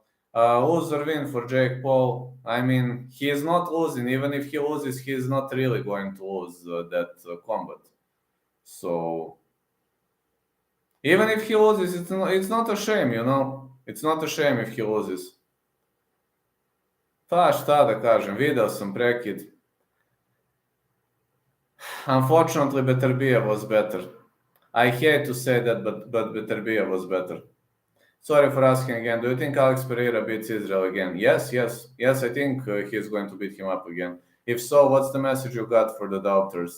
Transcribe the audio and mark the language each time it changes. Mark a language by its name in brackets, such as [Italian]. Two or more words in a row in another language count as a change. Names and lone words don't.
[English] Lose or win for Jake Paul. I mean, he is not losing. Even if he loses, he is not really going to lose that combat. So even if he loses, it's not a shame, you know? It's not a shame if he loses. [Serbian] Pa šta da kažem, video sam prekid. [English] Unfortunately, Beterbiev was better. I hate to say that, but Beterbiev was better. Sorry for asking again. Do you think Alex Pereira beats Israel again? Yes. I think he's going to beat him up again. If so, what's the message you got for the doubters?